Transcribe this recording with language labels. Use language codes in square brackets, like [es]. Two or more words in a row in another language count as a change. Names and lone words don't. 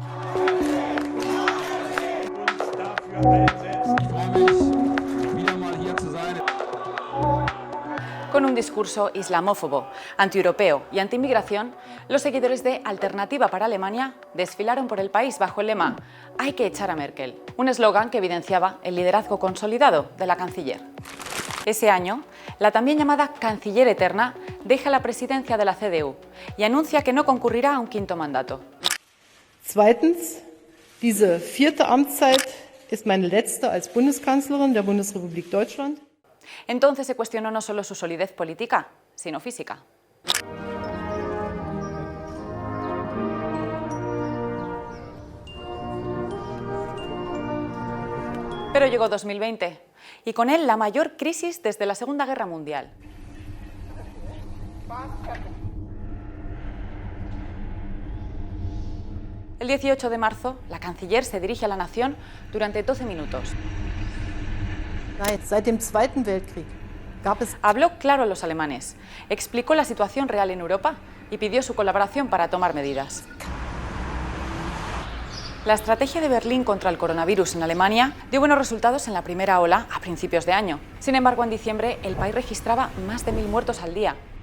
[es] Con un discurso islamófobo, antieuropeo y antiinmigración, los seguidores de Alternativa para Alemania desfilaron por el país bajo el lema «Hay que echar a Merkel», un eslogan que evidenciaba el liderazgo consolidado de la canciller. Ese año, la también llamada Canciller Eterna deja la presidencia de la CDU y anuncia que no concurrirá a un quinto mandato. [de] Zweitens, diese 4. Amtszeit ist meine letzte als Bundeskanzlerin der Bundesrepublik Deutschland. [es] Entonces se cuestionó no solo su solidez política, sino física. Pero llegó 2020 y con él la mayor crisis desde la Segunda Guerra Mundial. El 18 de marzo, la canciller se dirige a la nación durante 12 minutos. [de] Seit dem Zweiten Weltkrieg gab es... [es] Habló claro a los alemanes, explicó la situación real en Europa y pidió su colaboración para tomar medidas. La estrategia de Berlín contra el coronavirus en Alemania dio buenos resultados en la primera ola a principios de año. Sin embargo, en diciembre el país registraba más de 1000 muertos al día.